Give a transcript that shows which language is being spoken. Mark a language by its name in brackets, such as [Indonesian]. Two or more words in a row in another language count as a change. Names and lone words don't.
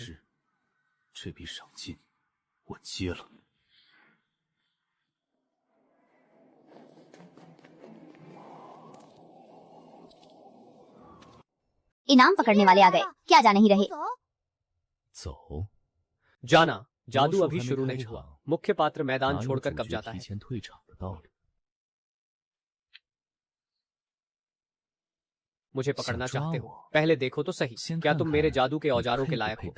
[Chinese] 这笔赏金我接了。 [Hindi] इनाम पकड़ने वाले आ गए, क्या जा नहीं रहे। 走， जाना, जादू 魔术 अभी [Chinese] 还没 [Hindi] शुरू 开 नहीं 场 हुआ। मुख्य पात्र 哪 मैदान 有 छोड़कर 主 कब 角 जाता 提 है। [Chinese] 前退场的道理？ [Hindi] मुझे पकड़ना [Chinese] 想抓 [Hindi] चाहते हो, 我， पहले देखो तो सही, 先 क्या 看 तुम मेरे 看 जादू के 你 औजारों 配 के 不 लायक 配 हो।